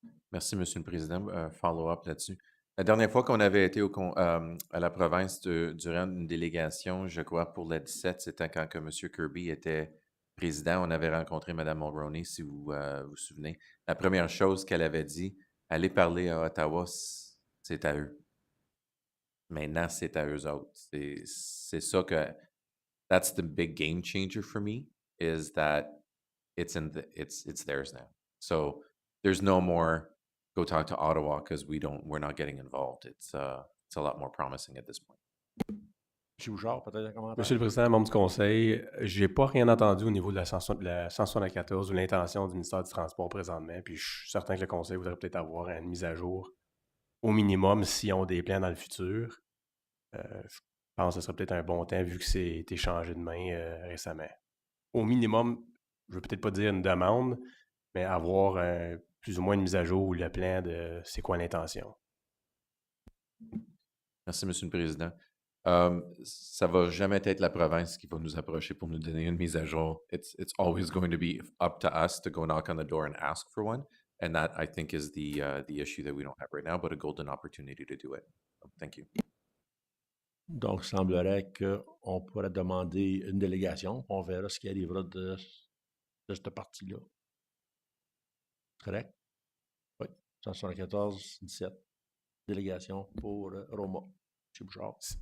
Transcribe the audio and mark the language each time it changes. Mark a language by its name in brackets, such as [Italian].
[French] Merci, Monsieur le Président. Follow-up là-dessus. La dernière fois qu'on avait été à la province durant une délégation, je crois, pour la 17, c'était quand que M. Kirby était président. On avait rencontré Mme Mulroney, si vous vous souvenez. La première chose qu'elle avait dit, aller parler à Ottawa, c'est à eux. Maintenant, c'est à eux autres. C'est ça que... [English] That's the big game changer for me, is that it's theirs now. So there's no more go talk to Ottawa because we're not getting involved. It's a lot more promising at this point. [French] M. Bouchard, peut-être un commentaire? Monsieur le Président, membre du Conseil, j'ai pas rien entendu au niveau de la 174 ou l'intention du ministère du Transport présentement, puis je suis certain que le Conseil voudrait peut-être avoir une mise à jour au minimum s'ils ont des plans dans le futur. Je pense que ce serait peut-être un bon temps vu que c'est été changé de main récemment. Au minimum, je ne veux peut-être pas dire une demande, mais avoir plus ou moins une mise à jour ou le plan de c'est quoi l'intention. Merci, Monsieur le Président. Ça va jamais être la province qui va nous approcher pour nous donner une mise à jour. [English] It's always going to be up to us to go knock on the door and ask for one. And that, I think, is the issue that we don't have right now, but a golden opportunity to do it. Thank you. [French] Donc, il semblerait qu'on pourrait demander une délégation. On verra ce qui arrivera de cette partie-là. Correct? Oui. 174-17. Délégation pour Roma. M. Bouchard.